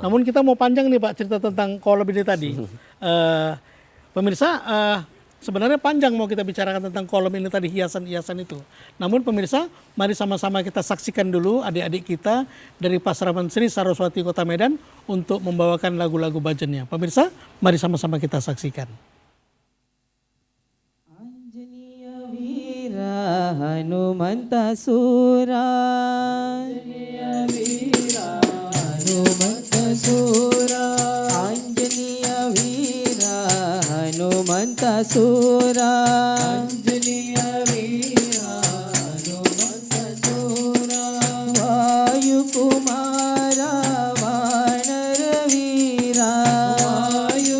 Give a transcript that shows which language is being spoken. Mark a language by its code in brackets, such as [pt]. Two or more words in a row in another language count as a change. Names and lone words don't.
[id] Namun kita mau panjang nih Pak cerita tentang kolom ini tadi. Pemirsa, sebenarnya panjang mau kita bicarakan tentang kolom ini tadi, hiasan-hiasan itu. Namun pemirsa, mari sama-sama kita saksikan dulu adik-adik kita dari Pasraman Sri Saraswati Kota Medan untuk membawakan lagu-lagu bajennya. Pemirsa, mari sama-sama kita saksikan. [sa] अञ्जनेय वीर हनुमन्त शूर अञ्जनेय वीर हनुमन्त शूर अञ्जनेय वीर हनुमन्त शूर अञ्जनेय वीर हनुमन्त शूर वायु कुमार वानर वीर वायु